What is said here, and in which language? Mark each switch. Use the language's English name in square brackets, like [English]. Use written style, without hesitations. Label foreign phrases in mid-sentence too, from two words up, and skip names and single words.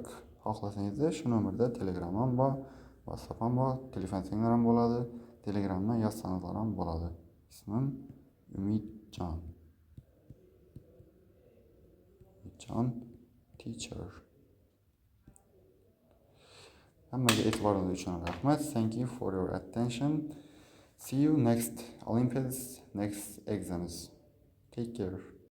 [Uzbek] Xohlasangiz shu nomerda Telegram ham bor, WhatsApp ham bor, telefon ham bo'ladi, Telegramdan yozsangiz ham bo'ladi. Ismim Umidjon. Umidjon teacher. Hammaga e'tiboringiz uchun rahmat. [English] Thank you for your attention. See you next Olympiads, next exams. Take care.